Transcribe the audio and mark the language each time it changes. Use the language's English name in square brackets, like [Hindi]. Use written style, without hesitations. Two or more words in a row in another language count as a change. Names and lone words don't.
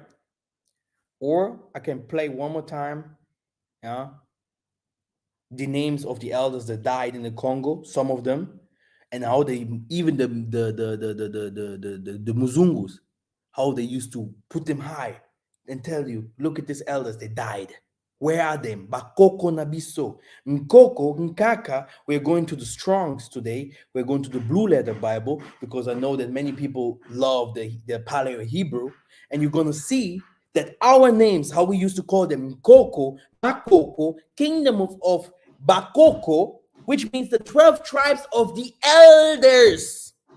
[English] Or I can play one more time. Yeah. the names of the elders that died in the Congo, some of them, and how they even the Muzungus, how they used to put them high and tell you, look at these elders, they died. Where are them? Bakoko Nabiso. Nkoko, Nkaka, we're going to the Strongs today. We're going to the Blue Letter Bible because I know that many people love the Paleo Hebrew. And you're going to see that our names, how we used to call them, Nkoko, Bakoko, Kingdom of Bakoko, which means the 12 tribes of the elders.